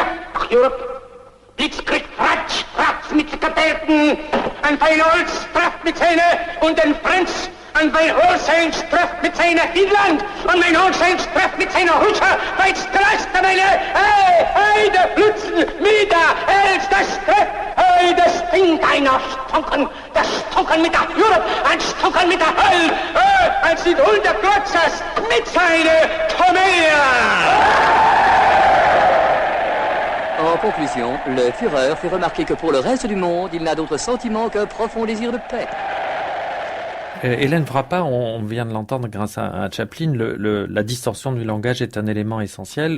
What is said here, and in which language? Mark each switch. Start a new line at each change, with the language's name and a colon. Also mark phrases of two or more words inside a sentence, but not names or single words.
French: ach Europe, Blitzkrieg, Fratz mit Kapelten, ein Feinholz trifft mit seiner, und ein Franz, ein Feinholzheim trifft mit seiner Finnland, und mein Holzheim trifft mit seiner Rutscher, weil's dreist an eine, der Blitzen, wieder, das trifft, das Ding einer Stonken, das Stonken mit der Europe, ein Stonken mit der Hölle, als die Hundertglotzers mit seiner Tomea. En conclusion, le Führer fait remarquer que pour le reste du monde, il n'a d'autre sentiment qu'un profond désir de paix. Hélène Frappa, on vient de l'entendre grâce à Chaplin, la distorsion du langage est un élément essentiel.